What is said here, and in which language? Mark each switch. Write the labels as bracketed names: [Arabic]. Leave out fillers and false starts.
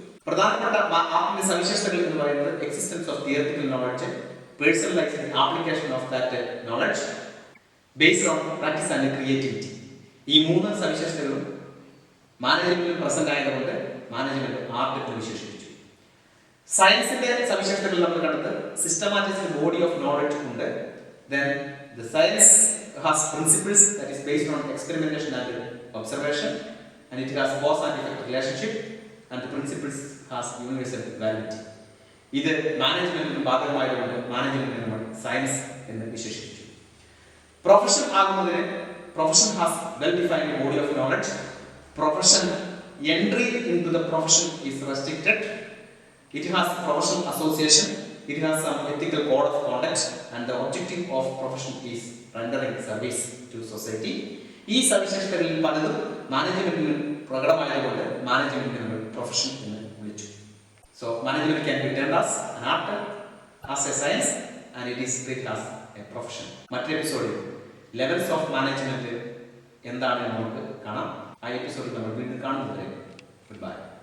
[Malayalam] പ്രധാനപ്പെട്ട ആർട്ടിന്റെ സവിശേഷതകൾ എന്ന് പറയുന്നത് [English] Existence of theoretical knowledge, personalised application of that knowledge, based on practice and creativity. [Malayalam] ഈ 3 സവിശേഷതകളും മാനേജ്മെന്റിൽ പ്രസന്റ് ആയതുകൊണ്ട് മാനേജ്മെന്റ് ആർട്ട് എന്ന് വിശേഷിപ്പിച്ചു. സയൻസിന്റെ സവിശേഷതകൾ നമ്മൾ കണ്ടത് സിസ്റ്റമാറ്റിക് ബോഡി ഓഫ് നോളജ് ഉണ്ട്. [English] Then the science has principles that is based on experimentation and observation, and it has cause and effect relationship, and the principles has universal validity. [Malayalam] ഇത് മാനേജ്മെന്റിന് ബാധകമായതുകൊണ്ട് മാനേജ്മെന്റിനെ നമ്മൾ സയൻസ് എന്ന് വിശേഷിപ്പിച്ചു. പ്രൊഫഷൻ ആകുന്നതിന് [English] Profession has well defined body of knowledge. Profession entry in to the profession is restricted. It has professional association. It has some ethical code of conduct and the objective of profession is rendering service to society. [Malayalam] ഈ സവിശേഷതകളിൽ പലതും മാനേജ്മെന്റിന് പ്രകടമായതുകൊണ്ട് മാനേജ്മെന്റിനെ നമ്മൾ profession എന്ന് വിളിച്ചു. [English] So management can be termed as an art, as a science, and it is treated as a profession. [Malayalam] മറ്റൊരു എപ്പിസോഡിൽ ലെവൽസ് ഓഫ് മാനേജ്മെന്റ് എന്താണെന്ന് നമുക്ക് കാണാം. ആ എപ്പിസോഡിൽ നമ്മൾ വീണ്ടും കാണുന്നത്. [English] Good bye.